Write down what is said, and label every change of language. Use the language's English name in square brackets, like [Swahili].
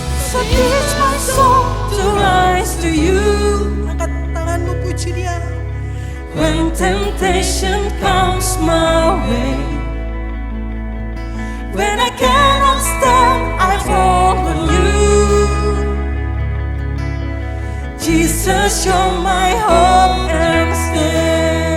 [English] So teach my soul to rise to you. [Indonesian] Angkat tanganmu, puji Dia. [English] When temptation comes my way, when I cannot stand, I fall on you. Jesus, you're my hope and stay.